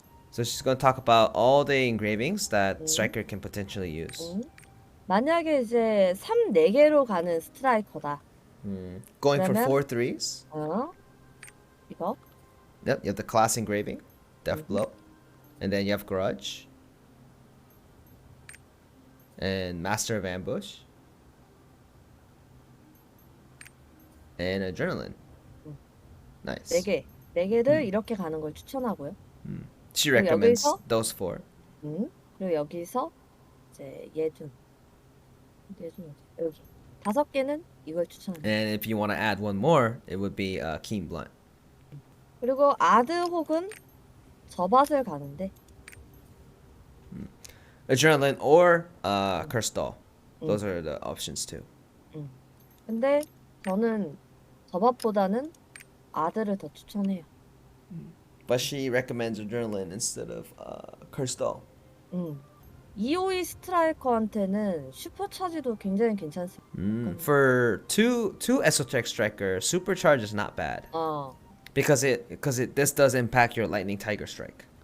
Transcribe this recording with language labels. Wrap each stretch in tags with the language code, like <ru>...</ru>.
<en>So she's going to talk about all the engravings that striker can potentially use.</en> <ko>만약에 이제 3, 4개로 가는 스트라이커다.</ko> <en>Going for</en> <ko>그러면-</ko> <en>4 threes.</en> <ko>이거.</ko> <en>Yep, you have the class engraving, Deathblow, and then you have Grudge, and Master of Ambush, and Adrenaline. Nice.</en> <ko>4개. 4개를 이렇게 가는 걸 추천하고요.</ko> <en>She recommends</en> <ko>여기서?</ko> <en>those 4.</en> <ko>그리고 여기서 이제 예준 어디? 여기 5개는 이걸 추천합니다.</ko> <en>And if you want to add one more, it would be Keen Blunt.</en> <ko>그리고 아드 혹은 저밭을 가는데</ko> <en>Adrenaline or Crystal. Those are the options too.</en> <ko>근데 저는 저밭보다는 아드를 더 추천해요.</ko> <en>But she recommends Adrenaline instead of Crystal.</en> <ko>252 스트라이커한테는 슈퍼차지도 굉장히 괜찮습니다.</ko> <en>For two esoteric striker, supercharge is not bad because this does impact your lightning tiger strike.</en>